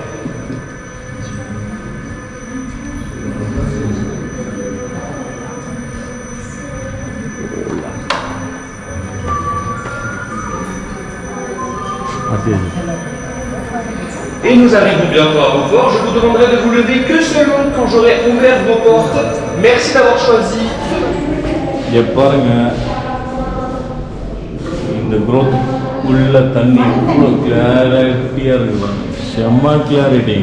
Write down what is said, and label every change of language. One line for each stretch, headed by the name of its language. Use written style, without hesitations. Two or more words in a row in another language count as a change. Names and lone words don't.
French: Et nous arrivons bientôt à vos ports. Je vous demanderai de vous lever que seulement quand j'aurai ouvert vos portes. Merci d'avoir choisi.
Tamil: இங்கே பாருங்க, இந்த growth உள்ள தண்ணி இவ்வளோ கிளாரிட்டியாக இருக்குது பாருங்க, செம்ம கிளாரிட்டிங்க.